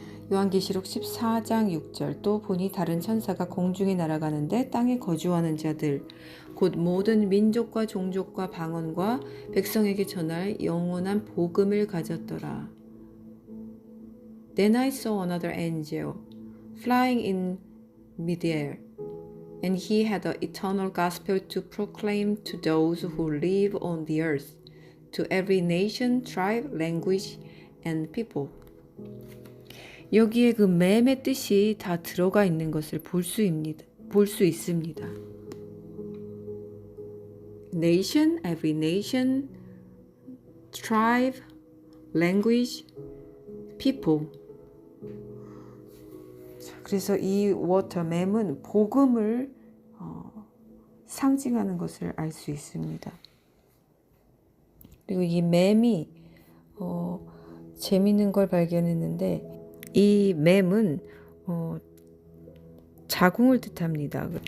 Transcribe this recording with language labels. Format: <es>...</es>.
<ko>요한계시록 14장 6절 또 보니 다른 천사가 공중에 날아가는데 땅에 거주하는 자들 곧 모든 민족과 종족과 방언과 백성에게 전할 영원한 복음을 가졌더라.</ko> <en>Then I saw another angel flying in midair, and he had the eternal gospel to proclaim to those who live on the earth, to every nation, tribe, language, and people.</en> <ko>여기에 그 맴의 뜻이 다 들어가 있는 것을 볼 수 있습니다.</ko> <en>Nation, every nation, tribe, language, people.</en> <ko>그래서 이 워터 맴은 복음을 상징하는 것을 알 수 있습니다. 그리고 이 맴이 재미있는 걸 발견했는데 이 맴은 자궁을 뜻합니다.</ko>